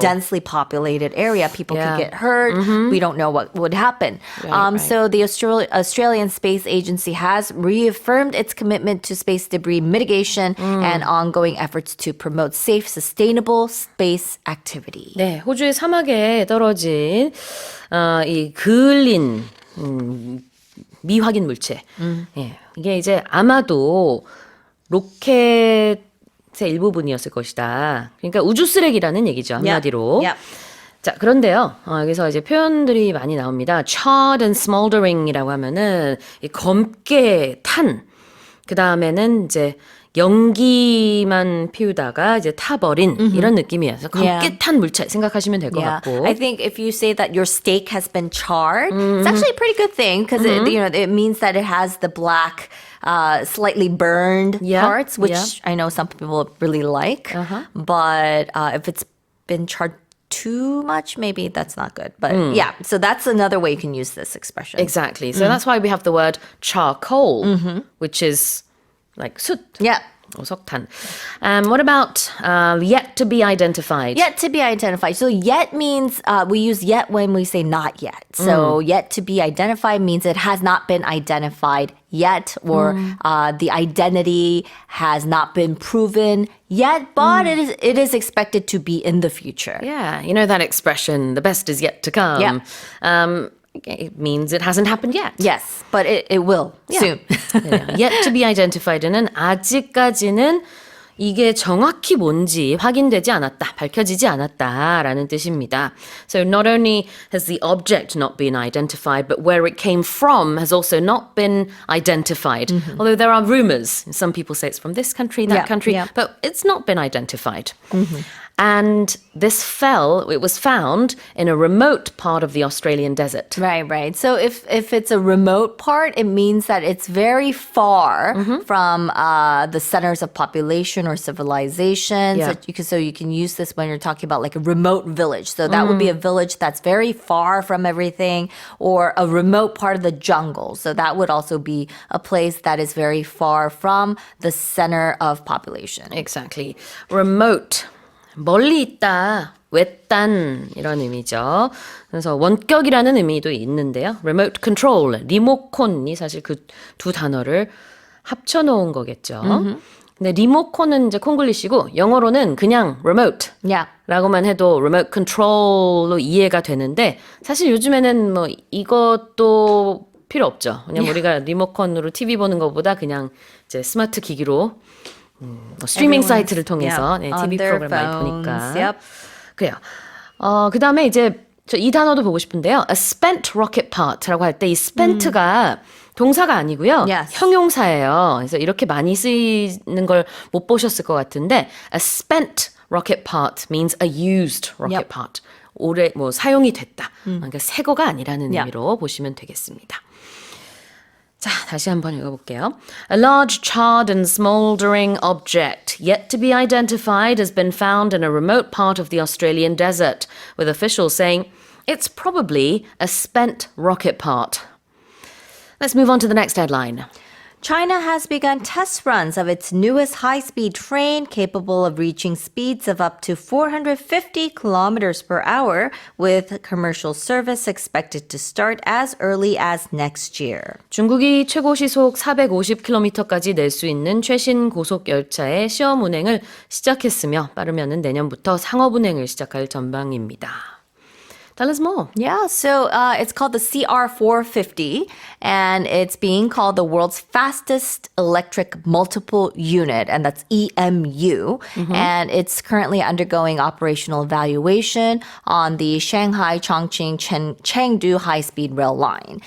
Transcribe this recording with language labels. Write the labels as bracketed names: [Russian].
[English] densely populated area. People Yeah. could get hurt. We don't know what would happen. Right. So the Australian Space Agency has reaffirmed its commitment to space debris mitigation and ongoing efforts to promote safe, sustainable space activity. [Korean] 네, 호주의 사막에 떨어진 이 그을린 미확인 물체. 예, 이게 이제 아마도 로켓의 일부분이었을 것이다. 그러니까 우주 쓰레기라는 얘기죠, 한마디로. [English] Yep. [Korean] 자, 그런데요. 여기서 이제 표현들이 많이 나옵니다. [English] charred and smoldering [Korean] 이라고 하면은 이 검게 탄. 그 다음에는 이제 연기만 피우다가 이제 타버린 이런 느낌이에요. 그래서 검게 Yeah. 탄 물체 생각하시면 될 것 Yeah, 같고. [English] I think if you say that your steak has been charred, it's actually a pretty good thing because it means that it has the black, slightly burned Yeah, parts, which yeah. I know some people really like. But if it's been charred too much, maybe that's not good. But yeah, so that's another way you can use this expression. Exactly. So that's why we have the word charcoal, which is like soot. Yeah. Or [Korean] 석탄. [English] What about yet to be identified? Yet to be identified. So yet means we use yet when we say not yet. So yet to be identified means it has not been identified yet, or the identity has not been proven yet, but it is expected to be in the future. Yeah, you know that expression, the best is yet to come. Yeah. It means it hasn't happened yet. Yes, but it will soon. [Korean] 네, [English] yet to be identified [Korean] 는 아직까지는 이게 정확히 뭔지 확인되지 않았다, 밝혀지지 않았다라는 뜻입니다. [English] So not only has the object not been identified, but where it came from has also not been identified. Although there are rumors. Some people say it's from this country, that Yeah, country, yeah. but it's not been identified. And it was found in a remote part of the Australian desert. Right. So if it's a remote part, it means that it's very far from the centers of population or civilization. Yeah. So you can use this when you're talking about like a remote village. So that would be a village that's very far from everything, or a remote part of the jungle. So that would also be a place that is very far from the center of population. Exactly. Remote. [Korean] 멀리 있다, 외딴 이런 의미죠. 그래서 원격이라는 의미도 있는데요. Remote control, 리모컨이 사실 그 두 단어를 합쳐놓은 거겠죠. 근데 리모컨은 이제 콩글리시고 영어로는 그냥 remote. [English] Yeah. [Korean] 라고만 해도 remote control로 이해가 되는데 사실 요즘에는 뭐 이것도 필요 없죠. 그냥 우리가 리모컨으로 TV 보는 것보다 그냥 이제 스마트 기기로 스트리밍 사이트를 통해서 네, TV 프로그램 많이 보니까. [English] Yep. [Korean] 그래요. 그 다음에 이제 저 이 단어도 보고 싶은데요. [English] A spent rocket part [Korean] 라고 할 때 이 spent가 동사가 아니고요. [English] Yes. [Korean] 형용사예요. 그래서 이렇게 많이 쓰이는 걸 못 보셨을 것 같은데 [English] a spent rocket part means a used rocket Yep. [Korean] part. 오래 뭐 사용이 됐다. 그러니까 새 거가 아니라는 [English] Yep. [Korean] 의미로 보시면 되겠습니다. 자, 다시 한번 읽어볼게요. [English] A large charred and smouldering object yet to be identified has been found in a remote part of the Australian desert, with officials saying it's probably a spent rocket part. Let's move on to the next headline. China has begun test runs of its newest high-speed train capable of reaching speeds of up to 450 kilometers per hour, with commercial service expected to start as early as next year. [Korean] 중국이 최고 시속 450km까지 낼 수 있는 최신 고속 열차의 시험 운행을 시작했으며 빠르면은 내년부터 상업 운행을 시작할 전망입니다. [English] Tell us more. Yeah, so it's called the CR450, and it's being called the world's fastest electric multiple unit, and that's EMU. And it's currently undergoing operational evaluation on the Shanghai, Chongqing, Chengdu high-speed rail line.